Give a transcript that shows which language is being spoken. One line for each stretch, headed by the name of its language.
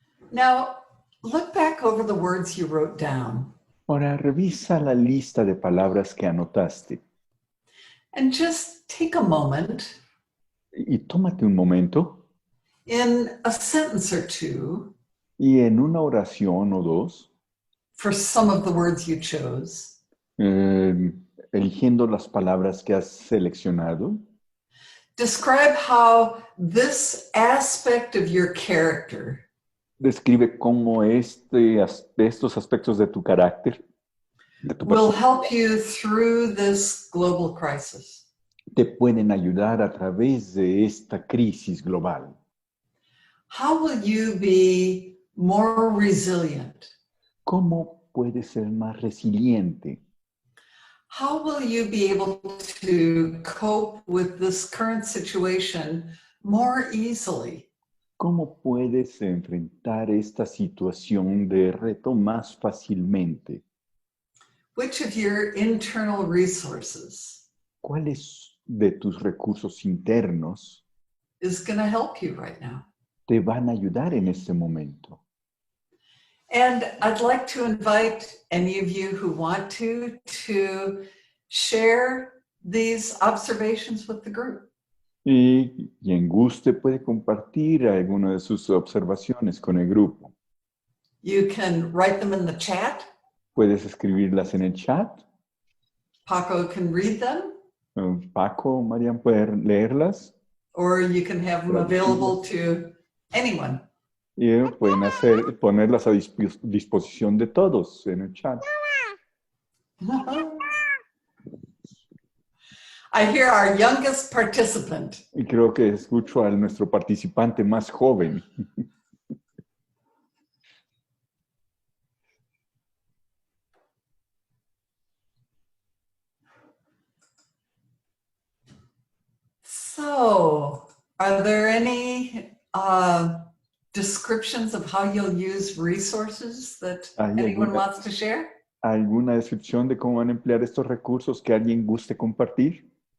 English: Now, look back over the words you wrote down
Spanish: Ahora revisa la lista de palabras que anotaste
English: and just take a moment
Spanish: y tómate un momento
English: in a sentence or two
Spanish: y en una oración o dos,
English: for some of the words you chose,
Spanish: eligiendo las palabras que has seleccionado,
English: describe how this aspect of your character
Spanish: describe cómo estos aspectos de tu carácter, de tu
English: will help you through this global crisis.
Spanish: te pueden ayudar a través de esta crisis global.
English: How will you be more resilient?
Spanish: ¿Cómo puedes ser más resiliente?
English: How will you be able to cope with this current situation more easily?
Spanish: ¿Cómo puedes enfrentar esta situación de reto más fácilmente?
English: Which of your internal resources
Spanish: ¿Cuáles de tus recursos internos
English: is going to help you right now?
Spanish: te van a ayudar en este momento?
English: And I'd like to invite any of you who want to share these observations with the group.
Spanish: Y quien guste puede compartir alguna de sus observaciones con el grupo.
English: You can write them in the chat.
Spanish: Puedes escribirlas en el chat.
English: Paco can read them.
Spanish: Paco o Marian pueden leerlas.
English: Or you can have them available to anyone.
Spanish: Y pueden ponerlas a disposición de todos en el chat.
English: I hear our youngest participant.
Spanish: Y creo que escucho a nuestro participante más joven.
English: So, are there any descriptions of how you'll use resources that anyone wants to share?
Spanish: ¿Alguna descripción de cómo van a emplear estos recursos que alguien guste compartir?